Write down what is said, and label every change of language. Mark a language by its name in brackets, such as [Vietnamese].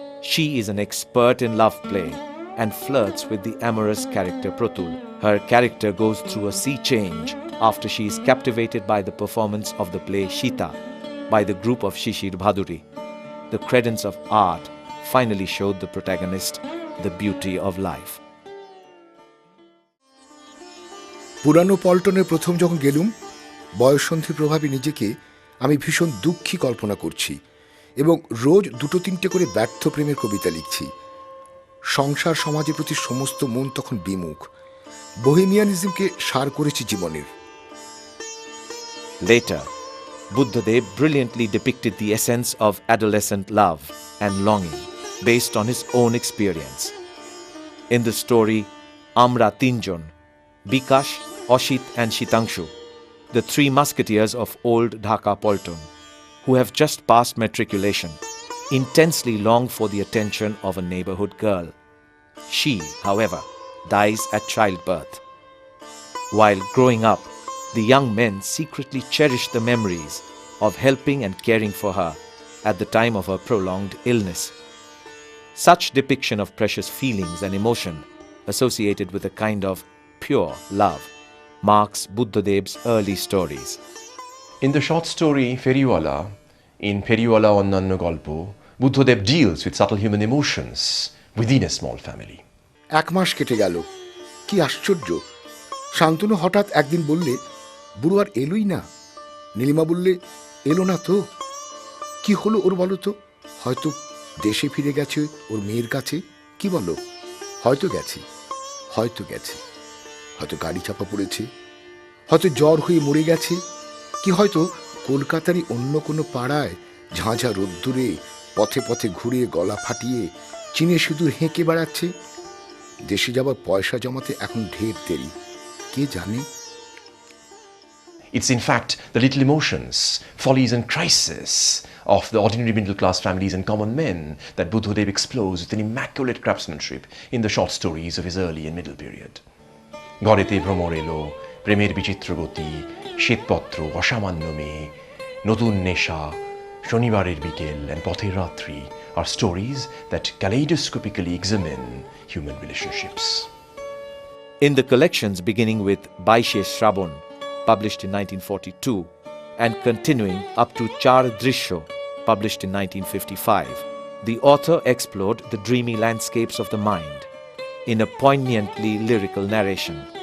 [English] She is an expert in love play and flirts with the amorous character Pratul. Her character goes through a sea change after she is captivated by the performance of the play Shita by the group of Shishir Bhaduri. The credence of art finally showed the protagonist the beauty of life. [Bangla] পুরানো পল্টনে প্রথম যখন গেলুম, বয়ঃসন্ধি প্রভাবে নিজেকে আমি ভীষণ দুঃখী কল্পনা করছি এবং রোজ 2-3টে করে ব্যর্থ প্রেমের কবিতা লিখছি। সংসার সমাজের প্রতি সমস্ত মন তখন বিমুখ। বোহেমিয়ানিজমকে সার করেছি জীবনের। [English] Later, Buddhadeb brilliantly depicted the essence of adolescent love and longing based on his own experience. In the story Amra Tinjon, Bikash, Oshit and Shitangshu, the 3 musketeers of old Dhaka Polton, who have just passed matriculation, intensely long for the attention of a neighborhood girl. She, however, dies at childbirth. While growing up, the young men secretly cherish the memories of helping and caring for her at the time of her prolonged illness. Such depiction of precious feelings and emotion associated with a kind of pure love marks Buddhadeb's early stories. In the short story Feriwala, in Feriwala Onnanno Golpo, Buddhadeb deals with subtle human emotions within a small family. [Bangla] 1 মাস কেটে গেল। কি আশ্চর্য! শান্তনু হঠাৎ একদিন বললে, বুড়ো আর alloy না। নীলিমা বললে, এলো না তো। কি হলো ওর বলো তো? হয়তো দেশে ফিরে গেছে ওর মেয়ের কাছে। কি বলো? হয়তো গেছে, হয়তো গেছে, হয়তো গাড়ি চাপা পড়েছে, হয়তো জ্বর হয়ে মরে গেছে, কি হয়তো কলকাতারই অন্য কোনো পাড়ায় ঝাঁঝা রোদ্দুরে পথে পথে ঘুরে গলা ফাটিয়ে চীনে সিঁদুর হেঁকে বেড়াচ্ছে। দেশে যাবার পয়সা জমাতে এখন ঢের দেরি, কে জানে। [English] It's in fact the little emotions, follies and crises of the ordinary middle-class families and common men that Buddhadeb explores with an immaculate craftsmanship in the short stories of his early and middle period. গড়েতে ভ্রমর এলো, প্রেমের বিচিত্র গতি, শ্বেতপত্র, অসামান্য মেয়ে, নতুন নেশা, শনিবারের বিকেল and পথের রাত্রি are stories that kaleidoscopically examine human relationships. In the collections beginning with Baishe Shrabon, published in 1942, and continuing up to Char Drishyo, published in 1955, the author explored the dreamy landscapes of the mind in a poignantly lyrical narration.